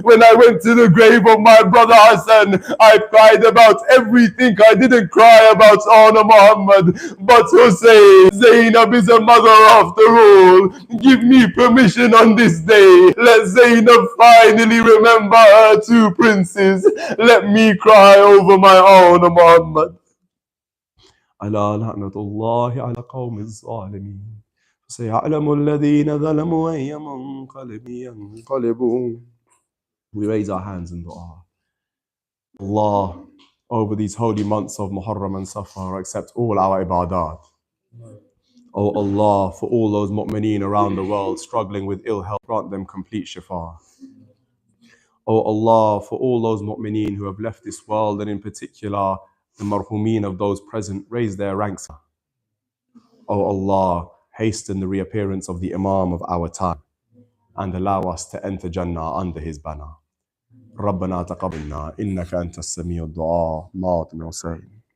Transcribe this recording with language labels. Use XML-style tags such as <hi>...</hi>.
<en>When I went to the grave of my brother Hassan, I cried about everything. I didn't cry about honor Muhammad. But Hussein, Zainab is a mother after all. Give me permission on this day. Let Zainab finally remember her 2 princes. Let me cry over my honor Muhammad.</en> <ar>ألا لعنة الله على قوم الظالمين سيعلم الذين ظلموا أي منقلب ينقلبون.</ar> <en>We raise our hands in dua. Allah, over these holy months of Muharram and Safar, accept all our ibadat. Oh Allah, for all those mu'mineen around the world struggling with ill health, grant them complete shifa. Oh Allah, for all those mu'mineen who have left this world, and in particular the marhumeen of those present, raise their ranks. Oh Allah, hasten the reappearance of the Imam of our time and allow us to enter Jannah under his banner.</en> <ar>ربنا تقبلنا إنك أنت السميع الدعاء ماطن حسين.</ar>